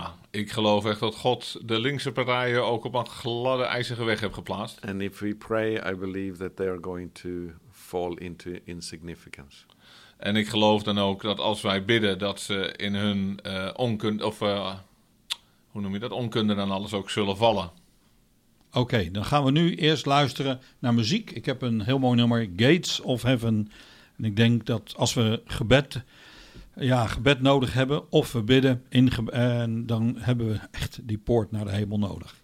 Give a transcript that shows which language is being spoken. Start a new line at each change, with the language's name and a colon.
Dutch: Ik geloof echt dat God de linkse partijen ook op een gladde ijzige weg heeft geplaatst.
English: And if we pray, I believe that they are going to fall into insignificance.
Dutch: En ik geloof dan ook dat als wij bidden dat ze in hun onkunde of hoe noem je dat, onkunde en alles ook zullen vallen. Oké, okay, dan gaan we nu eerst luisteren naar muziek. Ik heb een heel mooi nummer, Gates of Heaven. En ik denk dat als we gebed nodig hebben of we bidden, dan hebben we echt die poort naar de hemel nodig.